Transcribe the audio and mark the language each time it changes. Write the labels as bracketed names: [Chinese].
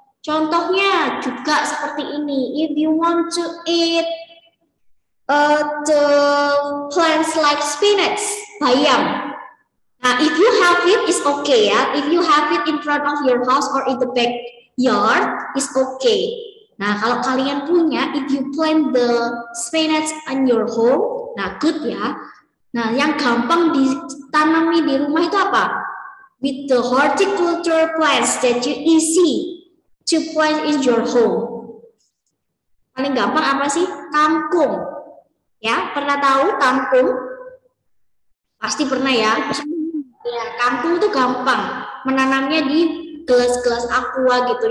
[Indonesian] Contohnya juga seperti ini. [English] If you want to eat the plants like spinach, bayam. Nah, if you have it, it's okay ya. If you have it in front of your house or in the backyard, it's okay. Nah, [Indonesian] kalau kalian punya, [English] if you plant the spinach in your home, nah good ya. [Indonesian] Nah, yang gampang ditanami di rumah itu apa? [English] With the horticulture plants that you easy to plant in your home. [Indonesian] Paling gampang apa sih? Kangkung. Ya, pernah tahu kangkung? Pasti pernah ya. Ya, kangkung itu gampang. Menanamnya di gelas-gelas aqua gitu.